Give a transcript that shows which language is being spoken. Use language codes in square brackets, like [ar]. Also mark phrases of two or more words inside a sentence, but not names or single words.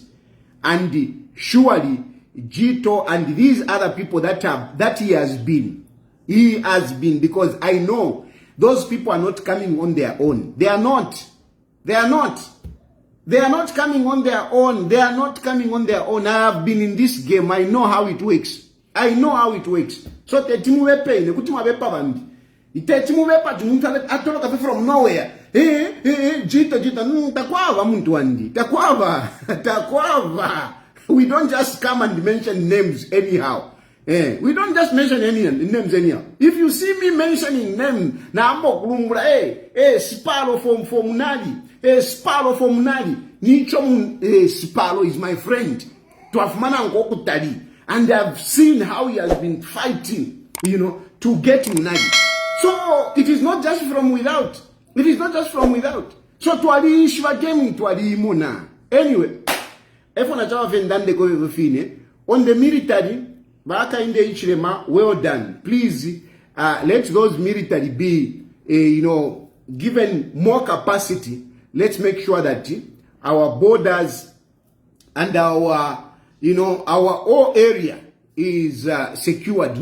[en] And surely Jito and these other people that he has been, because I know those people are not coming on their own. They are not coming on their own. I have been in this game. I know how it works. So from nowhere. [bem] Jito, takwava muntu wandi. Takwava. [en] We don't just come and mention names anyhow. We don't just mention any names anyhow. If you see me mentioning names, [bem] na ambo kulungula, [en] Sparo from Munali, Sparo from Munali, Nichom Sparo is my friend. And I've seen how he has been fighting, to get Munali. So it is not just from without. [bem] So twali ishwa game twali imuna. [en] Anyway, on the military, Baka in the Ichirema, well done. Please, let those military be, given more capacity. Let's make sure that our borders and our whole area is secured.